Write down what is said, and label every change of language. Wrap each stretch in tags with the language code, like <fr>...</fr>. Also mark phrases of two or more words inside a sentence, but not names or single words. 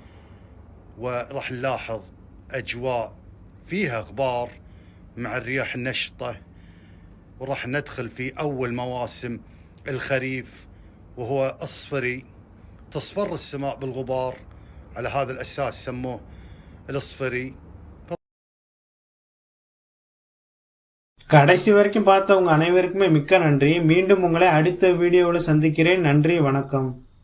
<ar>وراح نلاحظ أجواء فيها غبار مع الرياح النشطة، وراح ندخل في أول مواسم الخريف وهو أصفري، تصفر السماء بالغبار، على هذا الأساس سموه الأصفري.</ar> <ta>கடைசி வரைக்கும் பார்த்தவங்க அனைவருக்குமே மிக்க நன்றி. மீண்டும் உங்களை அடுத்த வீடியோவில் சந்திக்கிறேன். நன்றி, வணக்கம்.</ta>